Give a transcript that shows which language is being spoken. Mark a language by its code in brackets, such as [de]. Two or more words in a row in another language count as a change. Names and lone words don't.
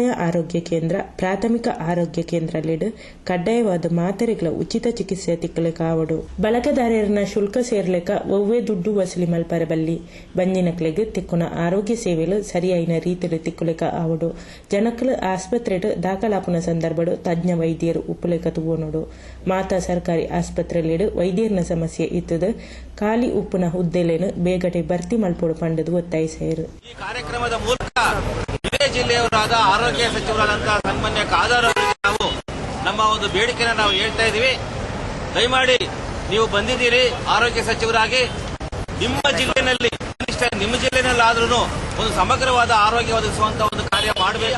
[tcy] ಆರೋಗ್ಯ ಕೇಂದ್ರ, ಪ್ರಾಥಮಿಕ ಆರೋಗ್ಯ ಕೇಂದ್ರಲಿಡ್ ಕಡ್ಡಾಯವಾದ ಮಾತ್ರೆಗಳ ಉಚಿತ ಚಿಕಿತ್ಸೆ ತಿಕ್ಕಲಿಕ ಆವಡು ಬಳಕೆದಾರರನ್ನ ಶುಲ್ಕ ಸೇರ್ಲಿಕ ಒವ್ವೇ ದುಡ್ಡು ವಸೂಲಿ ಮಲ್ಪರಬಲ್ಲಿ ಬಂಜಿನಕ್ಲೆಗ್ ತಿಕ್ಕುನ ಆರೋಗ್ಯ ಸೇವೆಲು ಸರಿಯಾಯಿನ ರೀತಿಯಲ್ಲಿ ತಿಕ್ಕಲಿಕ ಆವಡು ಜನಕಲು ಆಸ್ಪತ್ರೆಡ್ ದಾಖಲಾಪುನ ಸಂದರ್ಭಡು ತಜ್ಞ ವೈದ್ಯರು ಉಪ್ಪಲೇಕ ತೂವನೋಡು ಮಾತಾ ಸರ್ಕಾರಿ ಆಸ್ಪತ್ರೆಲಿಡ್ ವೈದ್ಯರನ ಸಮಸ್ಯೆ ಇತ್ತದ ಖಾಲಿ ಉಪ್ಪುನ ಹುದ್ದೆಲೇನು ಬೇಗಟೆ ಭರ್ತಿ ಮಲ್ಪೋಡು ಪಂಡದು ಒತ್ತಾಯಿಸಿದರು. [kn] ಈ ಕಾರ್ಯಕ್ರಮದ ಮೂಲಕ ಇದೇ ಜಿಲ್ಲೆಯವರಾದ ಆರೋಗ್ಯ ಸಚಿವರಾದಂತಹ ಸನ್ಮಾನ್ಯ ಕಾದಾರ್ ಅವರಿಗೆ ನಾವು ನಮ್ಮ ಒಂದು ಬೇಡಿಕೆನ ನಾವು ಹೇಳ್ತಾ ಇದೀವಿ. ದಯಮಾಡಿ ನೀವು ಬಂದಿದ್ದೀರಿ ಆರೋಗ್ಯ ಸಚಿವರಾಗಿ, ನಿಮ್ಮ ಜಿಲ್ಲೆನಲ್ಲಿ ಕನಿಷ್ಠ ನಿಮ್ಮ ಜಿಲ್ಲೆನಲ್ಲಾದ್ರೂ ಒಂದು ಸಮಗ್ರವಾದ ಆರೋಗ್ಯ ಒದಗಿಸುವಂತಹ ಒಂದು ಕಾರ್ಯ ಮಾಡಬೇಕು.